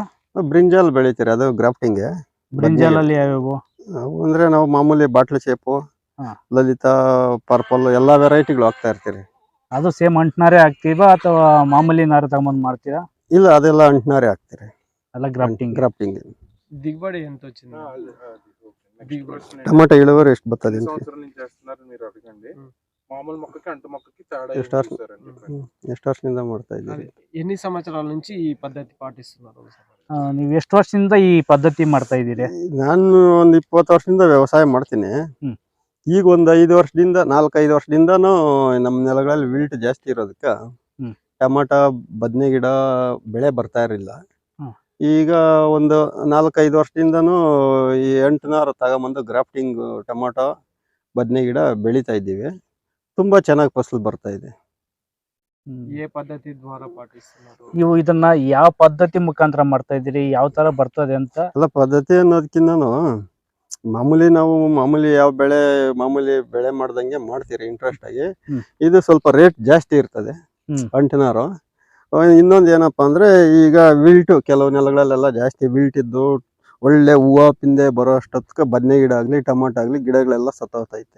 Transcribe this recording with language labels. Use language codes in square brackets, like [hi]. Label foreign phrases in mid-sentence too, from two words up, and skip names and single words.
[kn] ಬ್ರಿಂಜಾಲ್ ಬೆಳಿತೀರಿ, ಅದು ಗ್ರಾಫ್ಟಿಂಗ್. ಬ್ರಿಂಜಾಲ್ ಅಲ್ಲಿ ಯಾವ್ಯಾವು? ಅಂದ್ರೆ ನಾವು ಮಾಮೂಲಿ [en] bottle shape, [kn] ಲಲಿತಾ, ಪರ್ಪಲ್ ಎಲ್ಲಾ ವೆರೈಟಿಗಳು ಹಾಕ್ತಾ ಇರ್ತೀರಿ. ಅದು ಸೇಮ್ ಅಂಟ್ನಾರೇ ಹಾಕ್ತೀವಾ ಅಥವಾ ಮಾಮೂಲಿ ನಾರು ತಗೊಂಬಂದು ಮಾಡ್ತೀರಾ? ಇಲ್ಲ, ಅದೆಲ್ಲ ಅಂಟ್ನಾರೇ ಹಾಕ್ತೀರಿ. ಎಲ್ಲ ಗ್ರಾಫ್ಟಿಂಗ್. [te] దిగుబడి ఎంత వచ్చింది? [kn] టమాటా ఇಳುవరి ಎಷ್ಟು ಬರ್ತದೆ? [te] సంవత్సరం నుంచి చేస్తున్నారు మీరు అడగండి. మామూలు మొక్కకి అంటు మొక్కకి తేడా [kn] ಎಷ್ಟು ವರ್ಷದಿಂದ ಮಾಡ್ತಾ ಇದ್ದೀರಿ? [te] ఎన్ని సంవత్సరాల నుంచి ఈ పద్ధతి పాటిస్తున్నారు? [kn] ನೀವು ಎಷ್ಟು ವರ್ಷದಿಂದ ಈ ಪದ್ಧತಿ ಮಾಡ್ತಾ ಇದ್ದೀರಿ? ನಾನು ಒಂದು 20 ವರ್ಷದಿಂದ ವ್ಯವಸಾಯ ಮಾಡ್ತೀನಿ. ಈಗ ಒಂದು 5 ವರ್ಷದಿಂದ 4-5 ವರ್ಷದಿಂದನೂ ನಮ್ಮ ನೆಲಗಳಲ್ಲಿ ವಿಲ್ಟ್ ಜಾಸ್ತಿ ಇರೋದಕ್ಕೆ ಟಮಾಟಾ ಬದನೆ ಗಿಡ ಬೆಳೆ ಬರ್ತಾ ಇರಲಿಲ್ಲ. ಈಗ ಒಂದು 4-5 ವರ್ಷದಿಂದನೂ ಈ ಅಂಟುನಾರು ತಗೊಂಬಂದು ಗ್ರಾಫ್ಟಿಂಗ್ ಟೊಮಾಟೊ ಬದನೆ ಗಿಡ ಬೆಳೀತಾ ಇದ್ದೀವಿ. ತುಂಬಾ ಚೆನ್ನಾಗಿ ಫಸಲು ಬರ್ತಾ ಇದೆ. [te] ఏ పద్ధతి ద్వారా పాటిస్తున్నారు? [kn] ನೀವು ಇದನ್ನ ಯಾವ ಪದ್ಧತಿ ಮುಖಾಂತರ ಮಾಡ್ತಾ ಇದ್ದೀರಿ, ಯಾವ ತರ ಬರ್ತದೆ ಅಂತ? ಅಲ್ಲ, ಪದ್ಧತಿ ಅನ್ನೋದಕ್ಕಿಂತನೂ ನಾವು ಮಾಮೂಲಿ ಯಾವ ಮಾಮೂಲಿ ಬೆಳೆ ಮಾಡ್ದಂಗೆ ಮಾಡ್ತೀರಿ ಇಂಟ್ರೆಸ್ಟ್ ಆಗಿ. ಇದು ಸ್ವಲ್ಪ ರೇಟ್ ಜಾಸ್ತಿ ಇರ್ತದೆ ಅಂಟುನಾರು. ಇನ್ನೊಂದು ಏನಪ್ಪಾ ಅಂದ್ರೆ, ಈಗ ವಿಲ್ಟು ಕೆಲವು ನೆಲಗಳಲ್ಲೆಲ್ಲ ಜಾಸ್ತಿ ವಿಲ್ಟ್ ಇದ್ದು ಒಳ್ಳೆ ಹೂವು ಪಿಂದೆ ಬರೋ ಅಷ್ಟೊತ್ತಿಗೆ ಬದನೆ ಗಿಡ ಆಗಲಿ ಟೊಮಾಟೊ ಆಗಲಿ ಗಿಡಗಳೆಲ್ಲ ಸತ್ತೋಗ್ತೈತೆ.